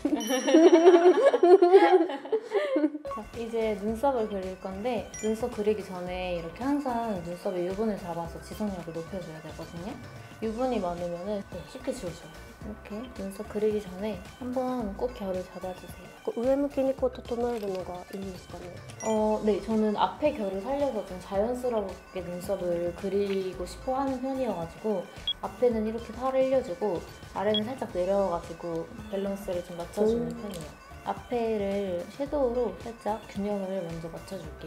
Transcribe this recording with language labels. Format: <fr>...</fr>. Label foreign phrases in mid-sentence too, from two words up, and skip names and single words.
<ko>자, 이제 눈썹을 그릴 건데 눈썹 그리기 전에 이렇게 항상 눈썹에 유분을 잡아서 지속력을 높여줘야 되거든요. 유분이 많으면 쉽게 지워져요. 이렇게 눈썹 그리기 전에 한번 꼭 결을 잡아주세요.</ko> <ja>上向きにこう整えるのがいいんですかね。</ja> <ko>네, 저는 앞에 결을 살려서 좀 자연스럽게 눈썹을 그리고 싶어 하는 편이어가지고 앞에는 이렇게 살을 일려주고 아래는 살짝 내려가지고 밸런스를 좀 맞춰주는 편이에요. 앞에를 섀도우로 살짝 균형을 먼저 맞춰줄게요.</ko>